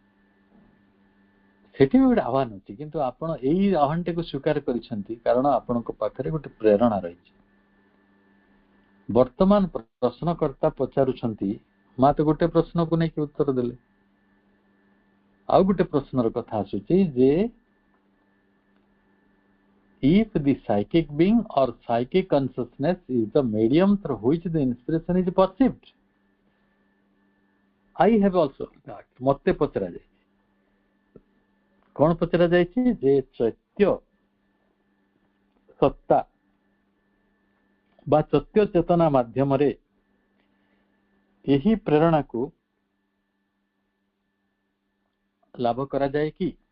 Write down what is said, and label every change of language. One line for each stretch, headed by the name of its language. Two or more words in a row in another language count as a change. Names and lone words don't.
Odia: ସେଠି ବି ଗୋଟେ ଆହ୍ୱାନ ଅଛି, କିନ୍ତୁ ଆପଣ ଏଇ ଆହ୍ୱାନଟିକୁ ସ୍ୱୀକାର କରିଛନ୍ତି କାରଣ ଆପଣଙ୍କ ପାଖରେ ଗୋଟେ ପ୍ରେରଣା ରହିଛି। ବର୍ତ୍ତମାନ ପ୍ରଶ୍ନକର୍ତ୍ତା ପଚାରୁଛନ୍ତି, ମା ତ ଗୋଟେ ପ୍ରଶ୍ନକୁ ନେଇକି ଉତ୍ତର ଦେଲେ, ଆଉ ଗୋଟେ ପ୍ରଶ୍ନର କଥା ଆସୁଛି ଯେ
English: if the psychic being or psychic consciousness is the medium through which the inspiration is perceived. I have also asked,
Odia: ମତେ ପଚରା ଯାଇଛି। କଣ ପଚରା ଯାଇଛି? ଯେ ଚୈତ୍ୟ ସତ୍ତା ବା ଚୈତ୍ୟ ଚେତନା ମାଧ୍ୟମରେ ଏହି ପ୍ରେରଣାକୁ ଲାଭ କରାଯାଏ କି?